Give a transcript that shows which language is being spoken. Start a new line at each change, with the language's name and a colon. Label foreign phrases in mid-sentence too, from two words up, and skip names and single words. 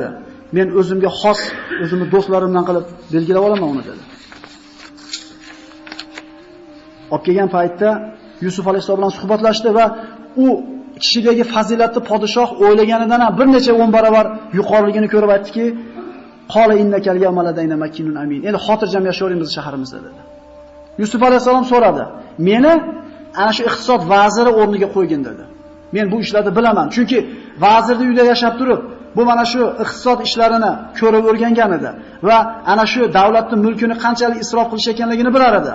Uzbek: Men o'zimga xos, o'zimni do'stlarimdan qilib belgilab olaman uni dedi. Olib kelgan paytda Yusuf alayhisalom bilan suhbatlashdi va u kishidagi fazilatni podshoh o'ylaganidan ham bir necha 10 barobar yuqoriligini ko'rib aytdiki,
Arabic: قال إنك اليوم لدينا مكين أمين.
Uzbek: Endi xotirjam yashayveramiz shaharimizda dedi. Yusuf alayhisalom so'radi. Meni ana shu iqtisod vaziri o'rniga qo'ygin dedi. Men bu ishlarni bilaman. Chunki vazirning uyida yashab turib, bu mana shu iqtisod ishlarini ko'rib o'rgangan edi va ana shu davlatning mulkini qanchalik isrof qilish ekanligini bilar edi.